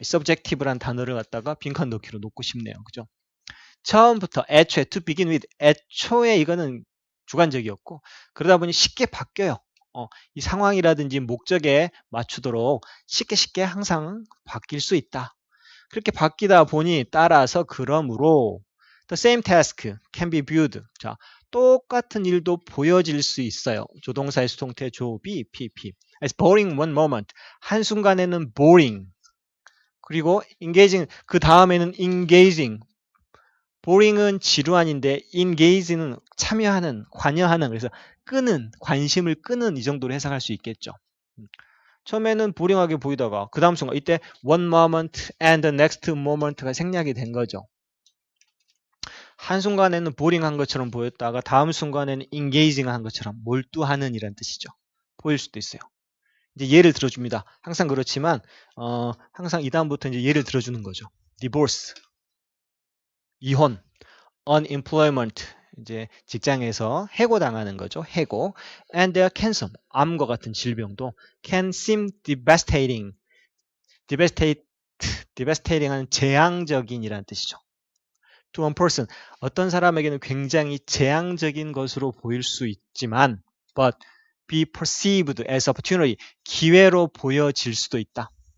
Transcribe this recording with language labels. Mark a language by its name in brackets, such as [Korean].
[Korean] subjective란 단어를 갖다가 빈칸 넣기로 놓고 싶네요. 그죠? 처음부터 애초에 [English] to begin with [Korean] 애초에 이거는 주관적이었고 그러다 보니 쉽게 바뀌어요. 이 상황이라든지 목적에 맞추도록 쉽게 항상 바뀔 수 있다. 그렇게 바뀌다 보니 따라서 그러므로 [English] the same task can be viewed. [Korean] 자, 똑같은 일도 보여질 수 있어요. 조동사의 수동태 조비 PP. [English] As boring one moment. [Korean] 한순간에는 [English] boring. [Korean] 그리고 [English] engaging [Korean] 그 다음에는 [English] engaging. [Korean] boring은 지루한인데 engage는 참여하는, 관여하는 그래서 끄는, 관심을 끄는 이 정도로 해석할 수 있겠죠. 처음에는 보링하게 보이다가 그 다음 순간 이때 [English] one moment and the next moment [Korean] 가 생략이 된 거죠. 한순간에는 보링한 것처럼 보였다가 다음 순간에는 engaging한 것처럼 몰두하는 이란 뜻이죠. 보일 수도 있어요. 이제 예를 들어줍니다. 항상 그렇지만 항상 이 다음부터 이제 예를 들어주는 거죠. divorce, 이혼, unemployment, 이제 직장에서 해고당하는 거죠. 해고. [English] And cancer, [Korean] 암과 같은 질병도 [English] can seem devastating. [Korean] devastating은 재앙적인이라는 뜻이죠. [English] To one person, [Korean] 어떤 사람에게는 굉장히 재앙적인 것으로 보일 수 있지만 [English] but be perceived as opportunity, [Korean] 기회로 보여질 수도 있다.